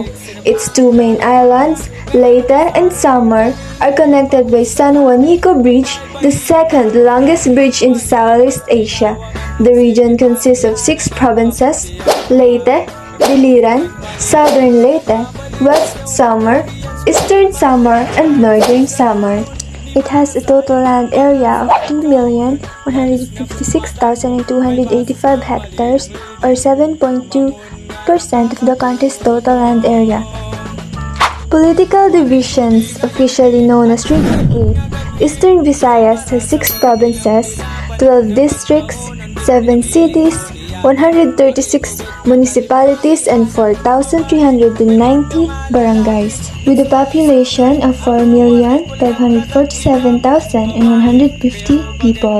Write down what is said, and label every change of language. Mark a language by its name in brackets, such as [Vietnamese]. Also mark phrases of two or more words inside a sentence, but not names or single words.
[English] Its two main islands, Leyte and Samar, are connected by San Juanico Bridge, the second longest bridge in Southeast Asia. The region consists of 6 provinces: Leyte, Biliran, Southern Leyte, West Samar, Eastern Samar, and Northern Samar. It has a total land area of 2,156,285 hectares, or 7.2% of the country's total land area. Political divisions, officially known as Region 8, Eastern Visayas has 6 provinces, 12 districts, 7 cities, 136 municipalities, and 4,390 barangays, with a population of 4,547,150 people.